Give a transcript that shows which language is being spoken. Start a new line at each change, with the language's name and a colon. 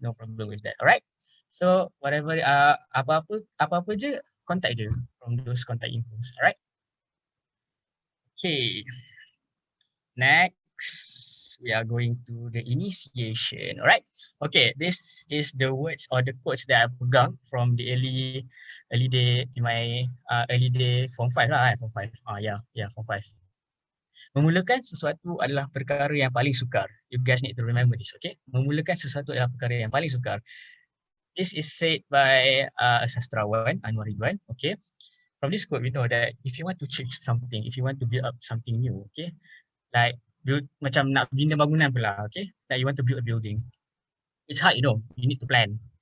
English: No problem with that. Alright. So whatever
Malay: apa-apa je contact je
English: from those contact infos. Alright. Okay. Next. We are going to the initiation. Alright. Okay, this is the words or the quotes that I
Malay: pegang
English: from the early day in my early day form 5 lah, form 5. Form 5.
Malay: Memulakan sesuatu adalah perkara yang paling sukar.
English: You guys need to remember this, okay?
Malay: Memulakan sesuatu adalah perkara yang paling sukar.
English: This is said by a sastrawan, Anwar Ridwan, okay? From this quote, we know that if you want to change something, if you want to build up something new, okay? Like build
Malay: macam nak bina bangunan pula,
English: okay? Like you want to build a building. It's hard, you know. You need to plan.